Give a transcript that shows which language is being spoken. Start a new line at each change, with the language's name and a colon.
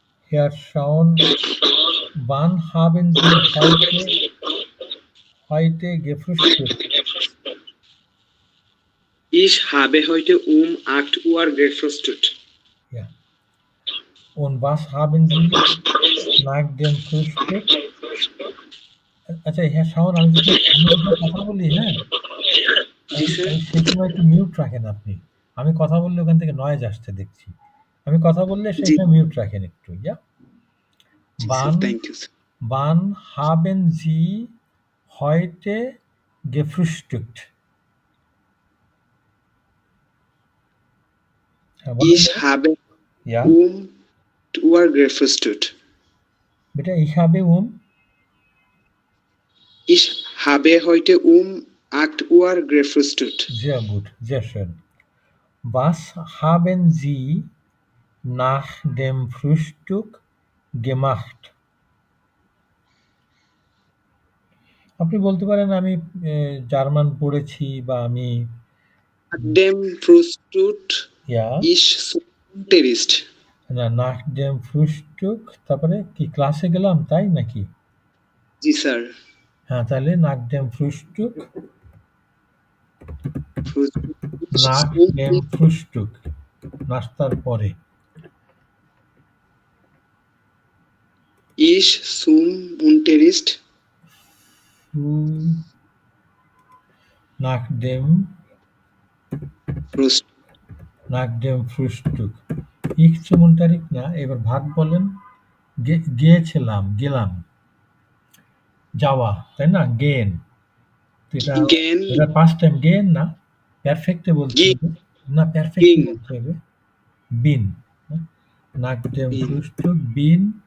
German: Herr Schaun, wann haben Sie heute gefrühstückt? Ich habe heute um 8 Uhr gefrühstückt. Ja. Und was haben Sie nach dem Frühstück?
Bangla: আচ্ছা হ্যাঁ শাওন, আমি যদি কথা বলি, হ্যাঁ সেই সময় একটু মিউট রাখেন আপনি। আমি কথা বললে ওখান থেকে নয়েজ আসছে দেখছি। আমি কথা বললে সেই সময় মিউট রাখেন একটু।
English: Yeah Thank you, sir.
German: Wann haben Sie heute gefrühstückt? Ich habe Ja. um 8 Uhr gefrühstückt. Bitte, ich habe Ich habe heute um 8 Uhr gefrühstückt. Sehr gut, sehr schön. Was haben Sie nach dem Frühstück gemacht?
Bangla: আপনি বলতে পারেন আমি German পড়েছি বা আমি
German: Nach dem Frühstück Ja. ich zum Unterricht.
Bangla: না
German: nach dem Frühstück
Bangla: তারপরে কি ক্লাসে গেলাম তাই নাকি? জি স্যার। হ্যাঁ, তাহলে
German: nach dem Frühstück nach dem Frühstück
Bangla: নাস্তার পরে
German: Ich zum Unterricht. nach dem Frühstück ich zum Unterricht
Bangla: না, এবার ভাগ বলেন। গিয়েছিলাম, গেলাম, যাওয়া, তাই না? গেন, এটা পাস্ট টাইম। গেন না, পারফেক্টে বলতে হবে না, পারফেক্টে বলতে হবে বিন।
German: nach dem Frühstück বিন।